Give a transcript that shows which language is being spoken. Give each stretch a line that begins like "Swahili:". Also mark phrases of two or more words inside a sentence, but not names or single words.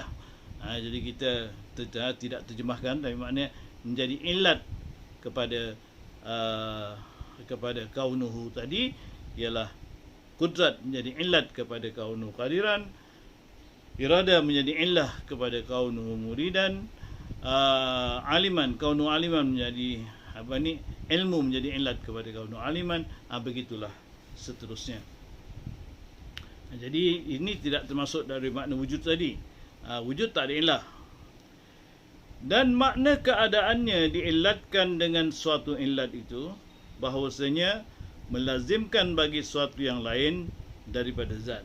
Malay: Jadi kita tidak terjemahkan, tapi maknanya menjadi illat kepada kaunuhu tadi ialah kudrat menjadi illat kepada
Arabic: كونه قادرا,
Malay: irada menjadi illah kepada
Arabic: كونه مريدا, عالما، كونه عالما
Malay: menjadi ilmu menjadi illat kepada
Arabic: كونه عالما.
Malay: Begitulah seterusnya. Jadi ini tidak termasuk dari makna wujud tadi. Wujud tak ada illah. Dan makna keadaannya diillatkan dengan suatu illat itu, bahawasanya melazimkan bagi suatu yang lain daripada zat.